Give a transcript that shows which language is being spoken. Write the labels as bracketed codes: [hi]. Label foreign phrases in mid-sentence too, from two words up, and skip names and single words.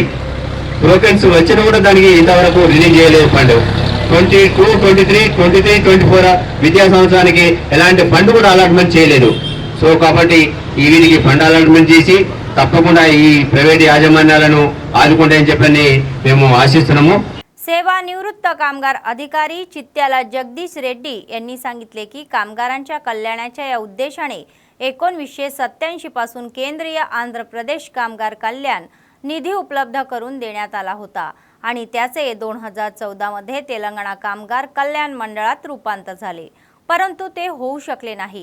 [te] టోకెన్స్ వచ్చినా కూడా దానికి ఇంతవరకు రిలీజ్ చేయలేదు ఫండ్. 22, 23, 24 విద్యా సంవత్సరానికి ఎలాంటి ఫండ్ కూడా అలాట్మెంట్ చేయలేదు. సో కాబట్టి వీరికి ఫండ్ అలాట్మెంట్ చేసి తప్పకుండా ఈ ప్రైవేట్ యాజమాన్యాలను ఆదుకుంటాయని చెప్పని మేము आशिస్తున్నాము. [mr] सेवानिवृत्त कामगार अधिकारी चित्त्याला जगदीश रेड्डी यांनी सांगितले की कामगारांच्या कल्याणाच्या या उद्देशाने 1987 पासून केंद्रीय आंध्र प्रदेश कामगार कल्याण निधी उपलब्ध करून देण्यात आला होता आणि त्याचे 2014 मध्ये तेलंगणा कामगार कल्याण मंडळात रूपांतर झाले, परंतु ते होऊ शकले नाही.